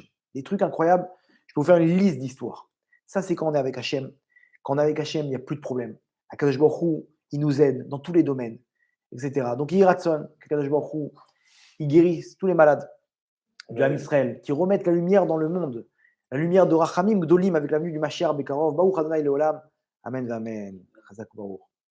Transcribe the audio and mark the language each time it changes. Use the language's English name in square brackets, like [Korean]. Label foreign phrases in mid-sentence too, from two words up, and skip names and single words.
[French] Des trucs incroyables, je peux vous faire une liste d'histoires. Ça, c'est quand on est avec Hachem. Quand on est avec Hachem, il n'y a plus de problème. [Hebrew] הקדוש ברוך הוא, [French] il nous aide dans tous les domaines, etc. Donc, il ratson, [Hebrew] הקדוש ברוך הוא, [French] il guérisse tous les malades de l'âme Israël, qui remettent la lumière dans le monde, la lumière de [Hebrew] רחמים גדולים [French] avec la venue du [Hebrew] משיח בקרוב, ברוך אדני לעולם, אמן, אמן. חזק ברוך.